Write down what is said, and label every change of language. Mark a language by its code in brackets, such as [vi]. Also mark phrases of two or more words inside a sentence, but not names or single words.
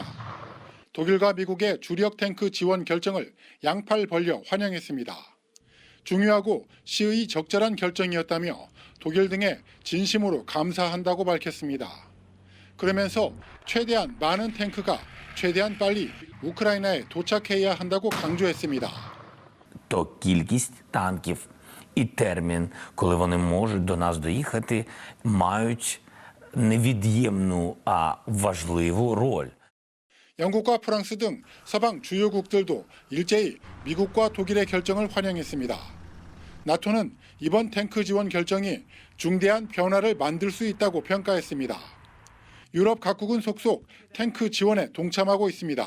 [ko] 독일과 미국의 주력 탱크 지원 결정을 양팔 벌려 환영했습니다. 중요하고 시의 적절한 결정이었다며 독일 등에 진심으로 감사한다고 밝혔습니다. 그러면서 최대한 많은 탱크가 최대한 빨리 우크라이나에 도착해야 한다고 강조했습니다. [uk] То кількість танків і термін, коли вони можуть до нас доїхати, мають невід'ємну, а важливу роль. [ko] 영국과 프랑스 등 서방 주요국들도 일제히 미국과 독일의 결정을 환영했습니다. 나토는 이번 탱크 지원 결정이 중대한 변화를 만들 수 있다고 평가했습니다. 유럽 각국은 속속 탱크 지원에 동참하고 있습니다.